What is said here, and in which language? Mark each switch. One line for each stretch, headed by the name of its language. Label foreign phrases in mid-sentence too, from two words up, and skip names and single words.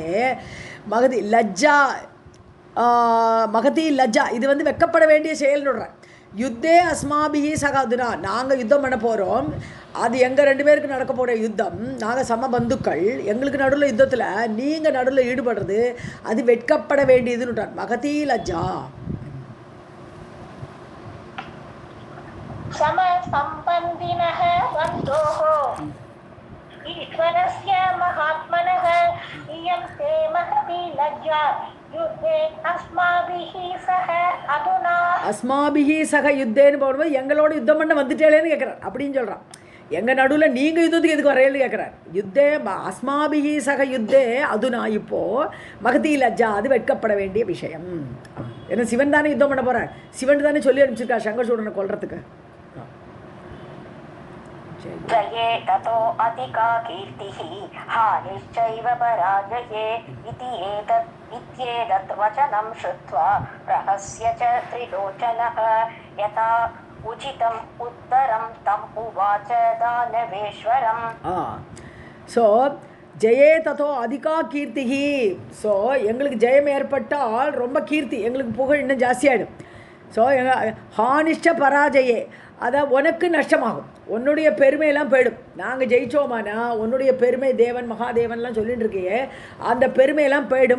Sanskrit: महती लज्जा, महती लज्जा,
Tamil: இது வந்து வெக்கப்பட வேண்டிய செயல்னுடுறேன்.
Sanskrit: युद्धे अस्माभिः सहाधुना,
Tamil: நாங்கள் யுத்தம் பண்ண போகிறோம், அது எங்கள் 2 பேருக்கு நடக்க போகிற யுத்தம், நாங்கள் சம பந்துக்கள், எங்களுக்கு நடுவில் யுத்தத்தில் நீங்கள் நடுவில் ஈடுபடுறது அது வெட்கப்பட வேண்டியதுன்னு
Sanskrit: महती लज्जा. समसंबन्धिनः बन्धोः ईश्वरस्य महात्मनः इयं ते महती लज्जा युद्धे अस्माभिः सह अधुना अस्माभिः सह
Tamil: யுத்தேன்னு போடும்போது எங்களோட யுத்தம் பண்ண வந்துட்டேலேன்னு கேட்குறார் அப்படின்னு சொல்கிறான். எங்கள் நடுவில் நீங்கள் யுத்தத்துக்கு எதுக்கு வரையன்னு கேட்குறார்.
Sanskrit: युद्धे अस्माभिः सह युद्धे अधुना
Tamil: இப்போது
Sanskrit: महती लज्जा
Tamil: அது வெட்கப்பட வேண்டிய விஷயம். ஏன்னா சிவன் தானே யுத்தம் பண்ண போகிறார். சிவன் தானே சொல்லி அனுப்பிச்சிருக்கா சங்கர்சூடனை கொல்றதுக்கு. जये ततो अधिका कीर्तिः हानिश्चैव पराजये इति इत्येतत् वचनं श्रुत्वा प्रहस्य च त्रिलोचनः यथा उचितम् उत्तरं तम् उवाच दानवेश्वरम्.
Sanskrit: ஸோ जये ततो अधिका कीर्तिः.
Tamil: ஸோ எங்களுக்கு ஜெயம் ஏற்பட்டால் ரொம்ப கீர்த்தி, எங்களுக்கு புகழ் இன்னும் ஜாஸ்தியாகிடும். ஸோ
Sanskrit: हानिश्च पराजये,
Tamil: அதான் உனக்கு நஷ்டமாகும், உன்னுடைய பெருமையெல்லாம் போயிடும். நாங்கள் ஜெயிச்சோமானா உன்னுடைய பெருமை தேவன் மகாதேவன்லாம் சொல்லிட்டு இருக்கையே அந்த பெருமையெல்லாம் போயிடும்.